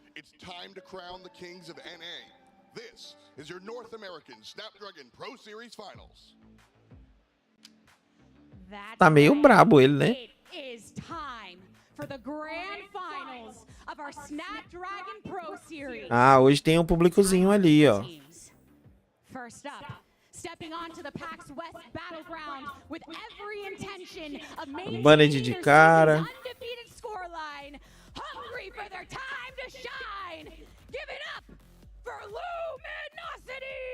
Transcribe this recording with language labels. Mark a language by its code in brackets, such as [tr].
[en] It's time to crown the kings of NA. This is your North American Snapdragon Pro Series Finals. [pt] Tá meio brabo ele, né? [en] It is time for the grand finals of our Snapdragon Pro Series. [pt] Ah, hoje tem um públicozinho ali, ó. [en] First up, stepping onto the PAX West battleground with every intention of maintaining [pt] Bunny de cara. [en] their undefeated scoreline, hungry for their time to shine. Give it up for Luminosity!